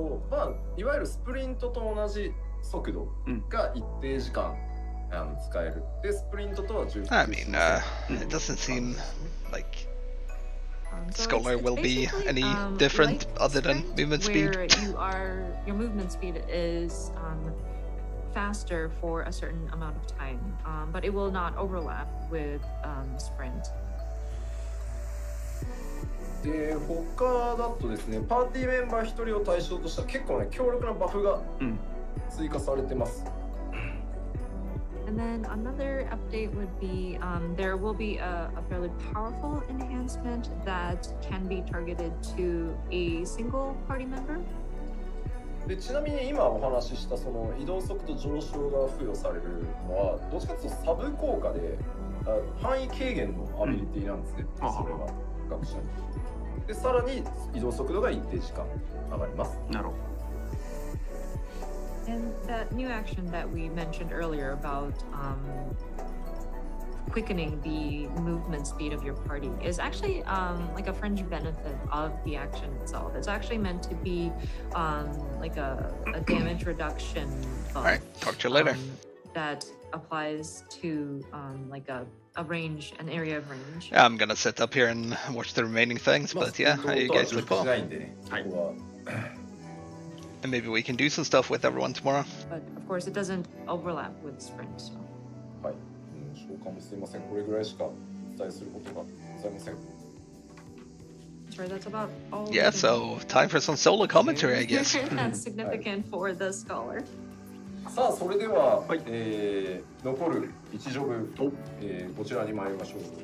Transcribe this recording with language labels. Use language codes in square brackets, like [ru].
[ja] まあいわゆるスプリントと同じ速度が一定時間使える。でスプリントとは10%。 [en] I mean, it doesn't seem like Scholar will be any different other than movement speed. Your movement speed is faster for a certain amount of time, but it will not overlap with sprint. [ja] で他だとですね、パーティーメンバー1人を対象とした結構ね強力なバフが追加されてます。 [en] And then another update would be there will be a fairly powerful enhancement that can be targeted to a single party member. [ja] でちなみに今お話ししたその移動速度上昇が付与されるのはどっちかというとサブ効果で範囲軽減のアビリティなんですね。それは学者に。でさらに移動速度が一定時間上がります。なるほど。 [en] And that new action that we mentioned earlier about quickening the movement speed of your party is actually like a fringe benefit of the action itself. It's actually meant to be like a damage reduction buff. Alright, talk to you later. That applies to like a range, an area of range. Yeah, I'm gonna sit up here and watch the remaining things, but yeah, you guys look cool. And maybe we can do some stuff with everyone tomorrow. But of course, it doesn't overlap with sprint. So. [ja] はい、召喚もすいません。これぐらいしかお伝えすることがございません。 [en] Sorry, that's about all. Yeah, so time for some solo commentary, I guess. That's significant for the scholar. [ja] さあ、それでは、残る一ジョブ、こちらに参りましょう。